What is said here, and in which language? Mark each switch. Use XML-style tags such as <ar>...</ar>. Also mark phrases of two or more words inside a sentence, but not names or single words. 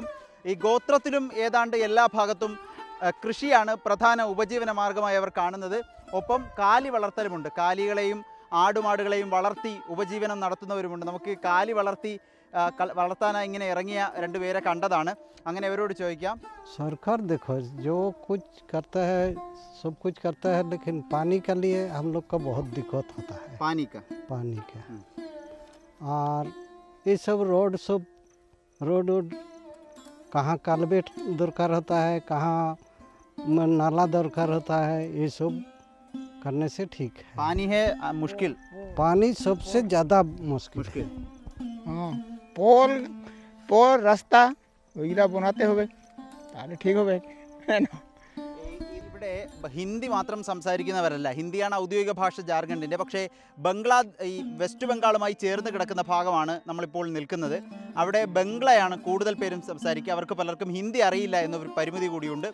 <ml>ഈ ഗോത്രത്തിലും ഏതാണ്ട് എല്ലാ ഭാഗത്തും കൃഷിയാണ് പ്രധാന ഉപജീവന മാർഗമായി അവർ കാണുന്നത്. ഒപ്പം കാലി വളർത്തലുമുണ്ട്. കാലികളെയും ആടുമാടുകളെയും വളർത്തി ഉപജീവനം നടത്തുന്നവരുമുണ്ട്. നമുക്ക് കാലി വളർത്താനായി ഇങ്ങനെ ഇറങ്ങിയ രണ്ടുപേരെ കണ്ടതാണ്. അങ്ങനെ അവരോട് ചോദിക്കാം.</ml> <hi>सरकार देखो जो कुछ करता है सब कुछ करता है, लेकिन पानी के लिए हम लोग का बहुत दिक्कत होता है. पानी का और ये सब रोड कहाँ कालबेट दरकार होता है, कहाँ नाला दरकार होता है, ये सब करने से ठीक है. पानी है मुश्किल, पानी सबसे ज़्यादा मुश्किल. हाँ, पोल रास्ता वगैरह बनाते हुए ताले ठीक हो गए.</hi> <ml>ഇവിടെ ഹിന്ദി മാത്രം സംസാരിക്കുന്നവരല്ല. ഹിന്ദിയാണ് ഔദ്യോഗിക ഭാഷ ജാർഖണ്ഡിൻ്റെ. പക്ഷേ ഈ വെസ്റ്റ് ബംഗാളുമായി ചേർന്ന് കിടക്കുന്ന ഭാഗമാണ് നമ്മളിപ്പോൾ നിൽക്കുന്നത്. അവിടെ ബംഗ്ലയാണ് കൂടുതൽ പേരും സംസാരിക്കുക. അവർക്ക് പലർക്കും ഹിന്ദി അറിയില്ല എന്നൊരു പരിമിതി കൂടിയുണ്ട്.</ml>